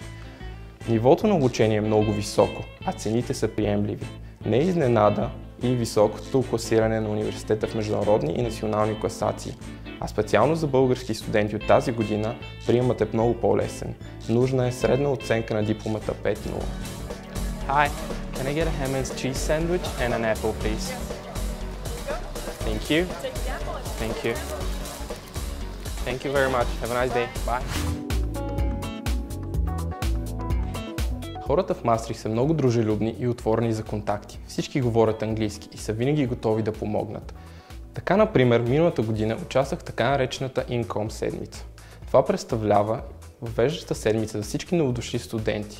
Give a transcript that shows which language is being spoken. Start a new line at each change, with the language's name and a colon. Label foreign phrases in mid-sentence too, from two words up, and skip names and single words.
Bulgarian: Нивото на обучение е много високо, а цените са приемливи. Не е изненада и високото класиране на университета в международни и национални класации. А специално за български студенти от тази година приемът е много по-лесен. Нужна е средна оценка на дипломата 5.0.
English: Hi, can I get a ham and cheese sandwich and an apple, please? Thank you. Thank you. Thank you very much. Have a nice day. Bye.
Bulgarian: Хората в Мастрихт са много дружелюбни и отворени за контакти. Всички говорят английски и са винаги готови да помогнат. Така, например, миналата година участвах в така наречената INCOM седмица. Това представлява въвеждаща седмица за всички новодошли студенти.